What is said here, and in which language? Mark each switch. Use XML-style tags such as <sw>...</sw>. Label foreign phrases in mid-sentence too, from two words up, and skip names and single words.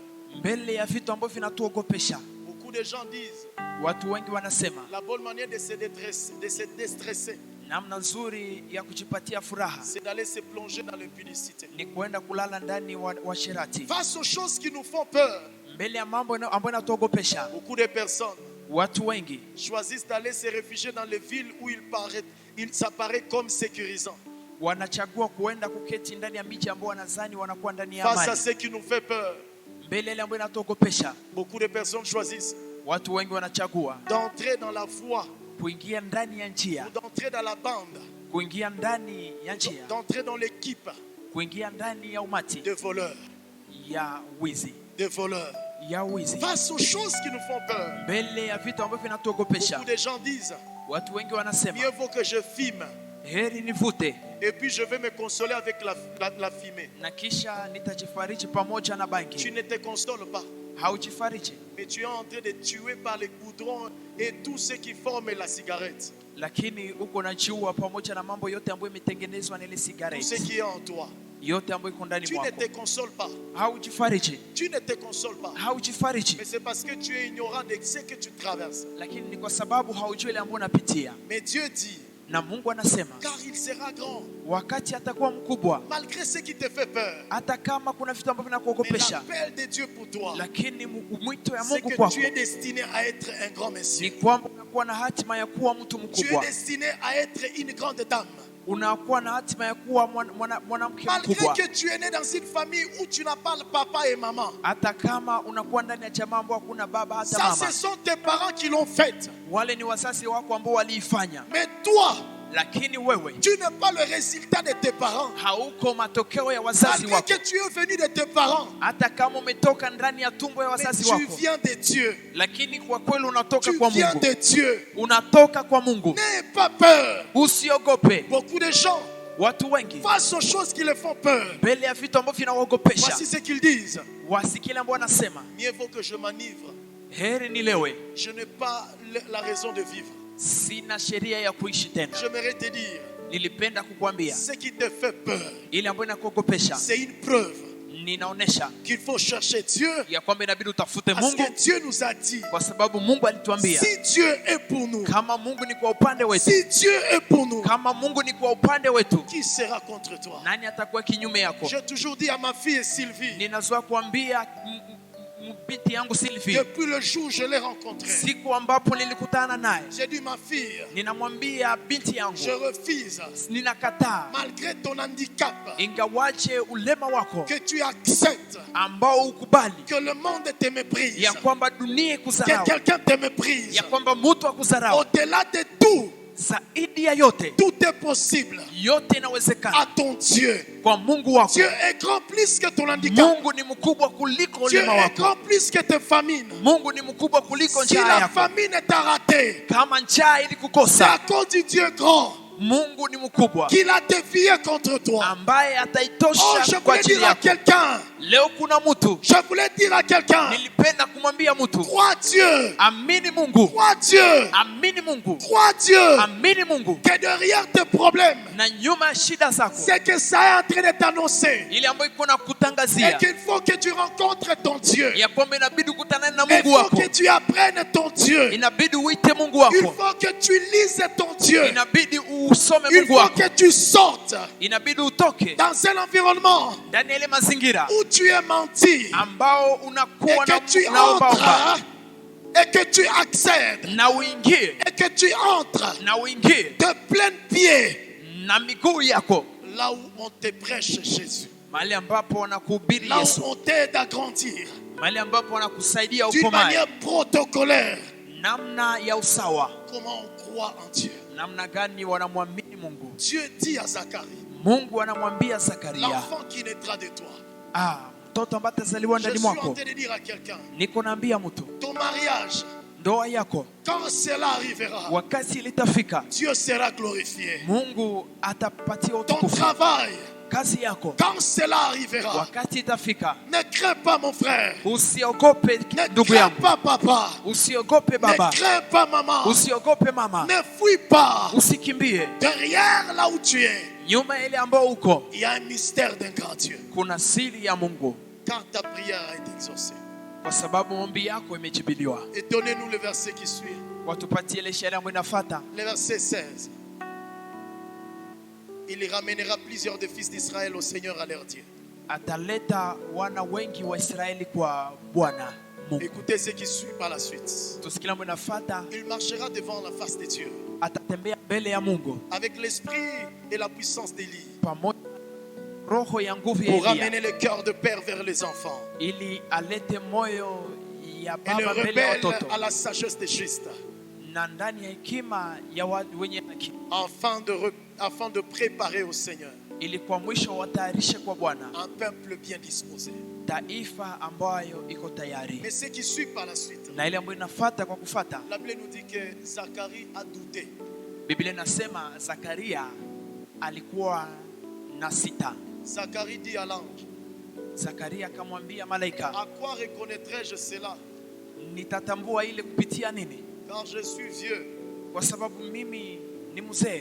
<sw>Mbele ya vitu ambavyo vinatuogopesha,</sw> <fr>beaucoup de gens disent,</fr> <sw>watu wengi wanasema</sw> <fr>la bonne manière de se déstresser,</fr> <sw>namna nzuri ya kujipatia furaha</sw> <fr>c'est d'aller se plonger dans l'impudicité.</fr> <sw>ni kuenda kulala ndani wa sherati.</sw> <fr>Face aux choses qui nous font peur,</fr> <sw>Mbele ya mambo ambayo yanatuogopesha,</sw> <fr>beaucoup de personnes</fr> <sw>watu wengi</sw> <fr>choisissent d'aller se réfugier dans les villes où il s'apparaît comme sécurisant.</fr> <sw>wanachagua kuenda kuketi ndani ya miji ambao wanazani wanakuwa ndani ya</sw> <fr>Face à</fr> <sw>amani.</sw> <fr>ce qui nous fait peur,</fr> <sw>Mbele ile ambayo inatuogopesha,</sw> <fr>beaucoup de personnes choisissent</fr> <sw>watu wengi wanachagua</sw> <fr>d'entrer dans la voie,</fr> <sw>kuingia ndani ya njia,</sw> <fr>ou d'entrer dans la bande,</fr> <sw>kuingia ndani ya njia,</sw> <fr>d'entrer dans l'équipe</fr> <sw>kuingia ndani ya umati</sw> <fr>de voleurs,</fr> <sw>ya wizi,</sw> <fr>des voleurs.</fr> <sw>ya wizi.</sw> <fr>Face aux choses qui nous font peur,</fr> <sw>Mbele ya vitu ambavyo vinatuogopesha,</sw> <fr>beaucoup de gens disent,</fr> <sw>watu wengi wanasema</sw> <fr>mieux vaut que je fume</fr> <sw>heri nivute</sw> <fr>et puis je vais me consoler avec la fumée.</fr> <sw>na kisha nitajifariji pamoja na</sw> <fr>Tu</fr> <sw>bangi.</sw> <fr>ne te consoles pas,</fr> <sw>Haujifariji,</sw> <fr>mais tu es en train de tuer par les goudrons et tout ce qui forme la cigarette,</fr> <sw>lakini uko najiua pamoja na mambo yote ambayo imetengenezwa na ile</sw> <fr>tout ce</fr> <sw>cigarette,</sw> <fr>qui est en toi.</fr> <sw>yote ambayo iko ndani</sw> <fr>Tu ne</fr> <sw>mwako.</sw> <fr>te consoles pas,</fr> <sw>Haujifariji,</sw> <fr>tu ne te consoles pas,</fr> <sw>haujifariji,</sw> <fr>mais c'est parce que tu es ignorant de ce que tu traverses.</fr> <sw>lakini ni kwa sababu haujui ile ambayo unapitia.</sw> <fr>Mais Dieu dit,</fr> <sw>Na Mungu anasema</sw> <fr>car il sera grand,</fr> <sw>wakati atakuwa mkubwa,</sw> <fr>malgré ce qui te fait peur.</fr> <sw>hata kama kuna vitu ambavyo</sw> <fr>Mais</fr> <sw>vinakuogopesha,</sw> <fr>l'appel de Dieu pour toi,</fr> <sw>lakini mwito ya</sw> <fr>c'est</fr> <sw>Mungu</sw> <fr>que</fr> <sw>kwako</sw> <fr>tu es destiné à être un grand</fr> <sw>ni</sw> <fr>monsieur.</fr> <sw>kwamba unakuwa na hatima ya kuwa mtu</sw> <fr>Tu es</fr> <sw>mkubwa,</sw> <fr>destiné à être une grande dame.</fr> <sw>unakuwa na hatima ya kuwa mwanamke</sw> <fr>Malgré</fr> <sw>mkubwa.</sw> <fr>que tu es né dans une famille où tu n'as pas le papa et maman.</fr> <sw>Hata kama unakuwa ndani ya jamaa ambao hakuna baba hata</sw> <fr>Ça,</fr> <sw>mama,</sw> <fr>ce sont tes parents qui l'ont fait.</fr> <sw>wale ni wazazi wako ambao waliifanya.</sw> <fr>Mais toi,</fr> <sw>lakini wewe</sw> <fr>tu n'es pas le résultat de tes parents.</fr> <sw>hauko matokeo ya wazazi</sw> <fr>Malgré</fr> <sw>wako.</sw> <fr>que tu es venu de tes parents,</fr> <sw>Hata kama umetoka ndani ya tumbo ya</sw> <fr>mais</fr> <sw>wazazi</sw> <fr>tu</fr> <sw>wako,</sw> <fr>viens de Dieu.</fr> <sw>lakini kwa kweli unatoka</sw> <fr>Tu</fr> <sw>kwa</sw> <fr>viens</fr> <sw>Mungu.</sw> <fr>de Dieu.</fr> <sw>Unatoka kwa Mungu.</sw> <fr>N'aie pas peur.</fr> <sw>Usiogope.</sw> <fr>Beaucoup de gens</fr> <sw>Watu wengi</sw> <fr>face aux choses qui les font peur,</fr> <sw>mbele ya vitu ambavyo vinawaogopesha,</sw> <fr>voici ce qu'ils disent.</fr> <sw>wasikile ambao wanasema</sw> <fr>Mieux vaut que je m'enivre.</fr> <sw>heri nilewe,</sw> <fr>Je n'ai pas la raison de vivre.</fr> <sw>sina sheria ya kuishi tena.</sw> <fr>J'aimerais te dire,</fr> <sw>Nilipenda kukwambia</sw> <fr>ce qui te fait peur,</fr> <sw>ile ambayo inakuogopesha,</sw> <fr>c'est une preuve</fr> <sw>ninaonesha</sw> <fr>qu'il faut chercher Dieu.</fr> <sw>ya kwamba inabidi utafute</sw> <fr>Parce</fr> <sw>Mungu,</sw> <fr>que Dieu nous a dit,</fr> <sw>kwa sababu Mungu alituambia</sw> <fr>si Dieu est pour nous,</fr> <sw>kama Mungu ni kwa upande wetu,</sw> <fr>si Dieu est pour nous,</fr> <sw>kama Mungu ni kwa upande wetu,</sw> <fr>qui sera contre toi?</fr> <sw>nani atakuwa kinyume yako?</sw> <fr>J'ai toujours dit à ma fille Sylvie,</fr> <sw>Ninazoea kuambia binti yangu Sylvie,</sw> <fr>depuis le jour où je l'ai rencontrée,</fr> <sw>siku ambapo nilikutana naye,</sw> <fr>j'ai dit ma fille,</fr> <sw>ninamwambia binti</sw> <fr>je</fr> <sw>yangu,</sw> <fr>refuse,</fr> <sw>ninakataa</sw> <fr>malgré ton handicap,</fr> <sw>ingawaje ulema wako</sw> <fr>que tu acceptes</fr> <sw>ambao ukubali</sw> <fr>que le monde te méprise,</fr> <sw>ya kwamba dunia</sw> <fr>que</fr> <sw>ikudharau,</sw> <fr>quelqu'un te méprise.</fr> <sw>ya kwamba mtu akudharau.</sw> <fr>Au-delà de tout,</fr> <sw>Zaidi ya yote,</sw> <fr>tout est possible</fr> <sw>yote</sw> <fr>à</fr> <sw>inawezekana</sw> <fr>ton Dieu.</fr> <sw>kwa Mungu wako.</sw> <fr>Dieu est grand plus que ton handicap.</fr> <sw>Mungu ni mkubwa kuliko</sw> <fr>Dieu</fr> <sw>ulema</sw> <fr>est</fr> <sw>wako.</sw> <fr>grand plus que tes famines.</fr> <sw>Mungu ni mkubwa kuliko</sw> <fr>Si</fr> <sw>njaa</sw> <fr>la</fr> <sw>yako.</sw> <fr>famine t'a raté,</fr> <sw>Kama njaa</sw> <fr>c'est à</fr> <sw>ilikukosa,</sw> <fr>cause du Dieu grand</fr> <sw>Mungu ni mkubwa</sw> <fr>qu'il a défié contre toi.</fr> <sw>ambaye</sw> <fr>Oh,</fr> <sw>ataitosha</sw> <fr>je</fr> <sw>kwa</sw> <fr>voulais</fr> <sw>ajili</sw> <fr>dire à</fr> <sw>yako.</sw> <fr>quelqu'un,</fr> <sw>Leo kuna mtu</sw> <fr>je voulais dire à quelqu'un,</fr> <sw>nilipenda kumwambia mtu,</sw> <fr>crois Dieu,</fr> <sw>amini Mungu,</sw> <fr>crois Dieu,</fr> <sw>amini Mungu,</sw> <fr>crois Dieu,</fr> <sw>amini Mungu,</sw> <fr>que derrière tes problèmes,</fr> <sw>na nyuma ya shida zako</sw> <fr>c'est que ça est en train de t'annoncer.</fr> <sw>ile ambayo iko na</sw> <fr>Et</fr> <sw>kutangazia</sw> <fr>qu'il faut que tu rencontres ton Dieu.</fr> <sw>ya kwamba inabidi ukutane na</sw> <fr>Il</fr> <sw>Mungu</sw> <fr>faut</fr> <sw>wako,</sw> <fr>que tu apprennes ton Dieu.</fr> <sw>inabidi uite Mungu</sw> <fr>Il</fr> <sw>wako,</sw> <fr>faut que tu lises ton Dieu.</fr> <sw>inabidi usome</sw> <fr>Il</fr> <sw>Mungu</sw> <fr>faut</fr> <sw>wako,</sw> <fr>que tu sortes</fr> <sw>inabidi utoke</sw> <fr>dans un environnement</fr> <sw>ndani ya ile mazingira</sw> <fr>où tu es menti</fr> <sw>ambao</sw> <fr>et</fr> <sw>unakuwa</sw> <fr>que tu</fr> <sw>naombaomba</sw> <fr>entres et que tu accèdes</fr> <sw>na uingie</sw> <fr>et que tu entres</fr> <sw>na uingie</sw> <fr>de plein pied</fr> <sw>na miguu yako</sw> <fr>là où on te prêche Jésus,</fr> <sw>mahali ambapo wanakuhubiri</sw> <fr>là</fr> <sw>Yesu,</sw> <fr>où on t'aide à grandir</fr> <sw>mahali ambapo wanakusaidia</sw> <fr>d'une</fr> <sw>ukomae,</sw> <fr>manière protocolaire.</fr> <sw>namna ya usawa,</sw> <fr>Comment on croit en Dieu?</fr> <sw>namna gani wanamwamini Mungu.</sw> <fr>Dieu dit à Zacharie,</fr> <sw>Mungu anamwambia Zakaria,</sw> <fr>l'enfant qui naîtra de toi.</fr> <sw>mtoto ambaye atazaliwa</sw> <fr>Je</fr> <sw>ndani</sw> <fr>suis en</fr> <sw>mwako,</sw> <fr>train de dire à quelqu'un,</fr> <sw>niko naambia mtu,</sw> <fr>ton mariage,</fr> <sw>ndoa yako</sw> <fr>quand cela arrivera,</fr> <sw>wakati litafika,</sw> <fr>Dieu sera glorifié.</fr> <sw>Mungu atapatia</sw> <fr>Ton</fr> <sw>utukufu.</sw> <fr>travail,</fr> <sw>Kazi yako</sw> <fr>quand cela arrivera,</fr> <sw>wakati itafika,</sw> <fr>ne crains pas mon frère,</fr> <sw>usiogope</sw> <fr>ne</fr> <sw>ndugu</sw> <fr>crains</fr> <sw>yangu,</sw> <fr>pas papa,</fr> <sw>usiogope baba,</sw> <fr>ne crains pas maman,</fr> <sw>usiogope mama,</sw> <fr>ne fuis pas.</fr> <sw>usikimbie.</sw> <fr>Derrière là où tu es,</fr> <sw>Nyuma ile ambao uko</sw> <fr>il y a un mystère d'un grand Dieu.</fr> <sw>kuna siri ya Mungu,</sw> <fr>Quand ta prière a été exaucée.</fr> <sw>kwa sababu maombi yako imejibiwa.</sw> <fr>Et donnez-nous le verset qui suit,</fr> <sw>Watupatie ile sheria ambayo inafuata.</sw> <fr>le verset 16. Il ramènera plusieurs des fils d'Israël au Seigneur à leur Dieu.</fr> <sw>Ataleta wana wengi wa Israeli kwa Bwana Mungu.</sw> <fr>Écoutez ce qui suit par la suite.</fr> <sw>Tusikie ambayo inafuata.</sw> <fr>Il marchera devant la face de Dieu</fr> <sw>Atatembea mbele ya Mungu</sw> <fr>avec l'esprit et la puissance d'Élie</fr> <sw>pamoja roho ya nguvu ya</sw> <fr>pour</fr> <sw>Elia,</sw> <fr>ramener le cœur de père vers les enfants</fr> <sw>ili alete moyo ya</sw> <fr>et le</fr> <sw>baba mbele ya</sw> <fr>rebelle</fr> <sw>watoto</sw> <fr>à la sagesse de Christ,</fr> <sw>na ndani ya hekima ya watu wenye haki,</sw> <fr>afin de préparer au Seigneur</fr> <sw>ili kwa mwisho watayarishe kwa Bwana</sw> <fr>un peuple bien disposé.</fr> <sw>taifa ambayo iko tayari.</sw> <fr>Mais ce qui suit par la suite,</fr> <sw>Na ile ambayo inafuata kwa kufuata,</sw> <fr>la Bible nous dit que Zacharie a douté.</fr> <sw>Biblia inasema Zakaria alikuwa na sita.</sw> <fr>Zacharie dit à l'ange,</fr> <sw>Zakaria akamwambia malaika,</sw> <fr>à quoi reconnaîtrai-je cela?</fr> <sw>nitatambua ile kupitia nini?</sw> <fr>Car je suis vieux</fr> <sw>Kwa sababu mimi ni mzee</sw>